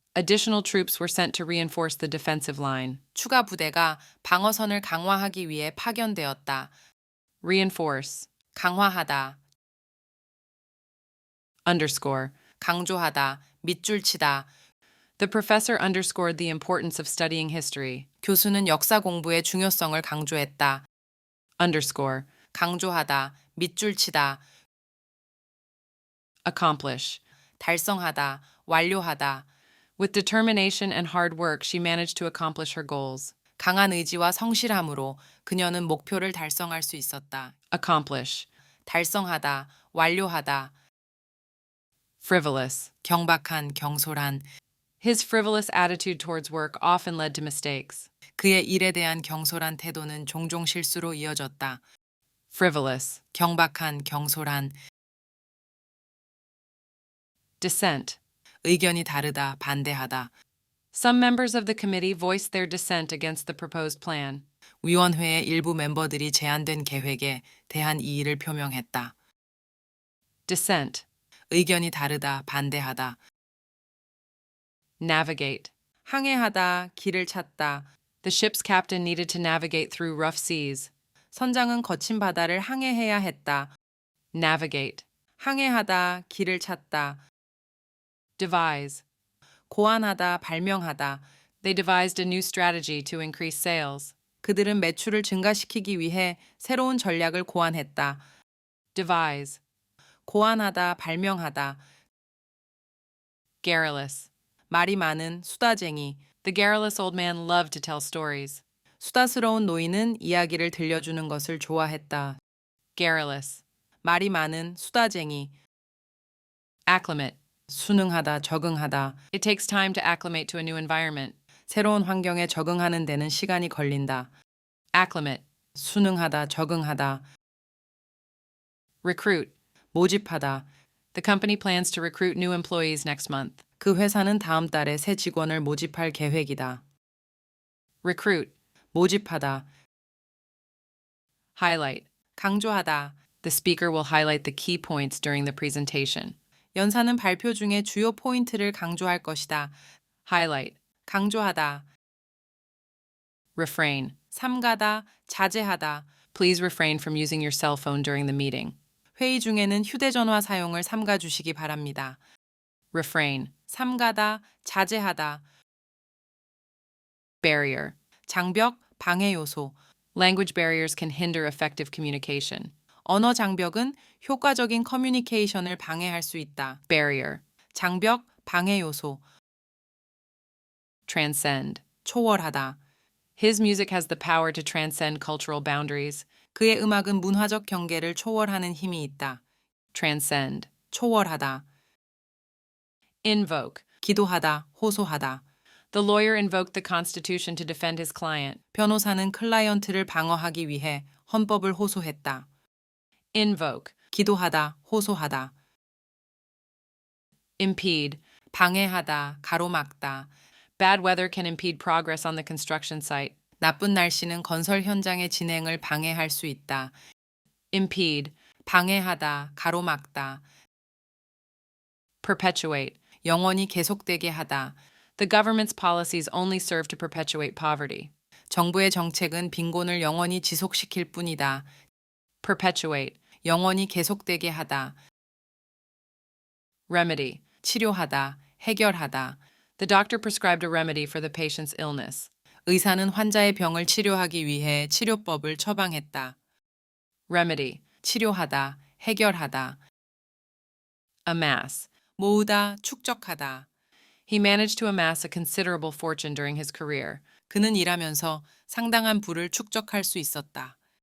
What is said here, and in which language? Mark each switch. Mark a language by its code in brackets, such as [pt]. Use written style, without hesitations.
[en] Additional troops were sent to reinforce the defensive line. [ko] 추가 부대가 방어선을 강화하기 위해 파견되었다. Reinforce. 강화하다. Underscore. 강조하다. 밑줄 치다. [en] The professor underscored the importance of studying history. [ko] 교수는 역사 공부의 중요성을 강조했다. Underscore. 강조하다. 밑줄 치다. Accomplish. 달성하다. 완료하다. [en] With determination and hard work, she managed to accomplish her goals. [ko] 강한 의지와 성실함으로 그녀는 목표를 달성할 수 있었다. Accomplish. 달성하다. 완료하다. Frivolous. 경박한, 경솔한. [en] His frivolous attitude towards work often led to mistakes. [ko] 그의 일에 대한 경솔한 태도는 종종 실수로 이어졌다. Frivolous. 경박한, 경솔한. Dissent. 의견이 다르다, 반대하다. [en] Some members of the committee voiced their dissent against the proposed plan. [ko] 위원회의 일부 멤버들이 제안된 계획에 대한 이의를 표명했다. Dissent. 의견이 다르다, 반대하다. Navigate. 항해하다, 길을 찾다. [en] The ship's captain needed to navigate through rough seas. [ko] 선장은 거친 바다를 항해해야 했다. Navigate. 항해하다, 길을 찾다. Devise. 고안하다, 발명하다. [en] They devised a new strategy to increase sales. [ko] 그들은 매출을 증가시키기 위해 새로운 전략을 고안했다. Devise. 고안하다, 발명하다. Garrulous. 말이 많은 수다쟁이. [en] The garrulous old man loved to tell stories. [ko] 수다스러운 노인은 이야기를 들려주는 것을 좋아했다. Garrulous. 말이 많은 수다쟁이. Acclimate. 순응하다, 적응하다. [en] It takes time to acclimate to a new environment. [ko] 새로운 환경에 적응하는 데는 시간이 걸린다. Acclimate. 순응하다, 적응하다. Recruit. 모집하다. [en] The company plans to recruit new employees next month. [ko] 그 회사는 다음 달에 새 직원을 모집할 계획이다. Recruit. 모집하다. Highlight. 강조하다. [en] The speaker will highlight the key points during the presentation. [ko] 연사는 발표 중에 주요 포인트를 강조할 것이다. Highlight. 강조하다. Refrain. 삼가다, 자제하다. [en] Please refrain from using your cell phone during the meeting. [ko] 회의 중에는 휴대전화 사용을 삼가 주시기 바랍니다. Refrain. 삼가다, 자제하다. Barrier. 장벽, 방해 요소. [en] Language barriers can hinder effective communication. [ko] 언어 장벽은 효과적인 커뮤니케이션을 방해할 수 있다. Barrier. 장벽, 방해 요소. Transcend. 초월하다. [en] His music has the power to transcend cultural boundaries. [ko] 그의 음악은 문화적 경계를 초월하는 힘이 있다. Transcend. 초월하다. Invoke. 기도하다, 호소하다. [en] The lawyer invoked the Constitution to defend his client. [ko] 변호사는 클라이언트를 방어하기 위해 헌법을 호소했다. Invoke. 기도하다, 호소하다. [en] Impede. [ko] 방해하다, 가로막다. [en] Bad weather can impede progress on the construction site. [ko] 나쁜 날씨는 건설 현장의 진행을 방해할 수 있다. Impede. 방해하다, 가로막다. Perpetuate. 영원히 계속되게 하다. [en] The government's policies only serve to perpetuate poverty. [ko] 정부의 정책은 빈곤을 영원히 지속시킬 뿐이다. Perpetuate. 영원히 계속되게 하다. Remedy. 치료하다, 해결하다. [en] The doctor prescribed a remedy for the patient's illness. [ko] 의사는 환자의 병을 치료하기 위해 치료법을 처방했다. Remedy. 치료하다, 해결하다. Amass. 모으다, 축적하다. [en] He managed to amass a considerable fortune during his career. [ko] 그는 일하면서 상당한 부를 축적할 수 있었다.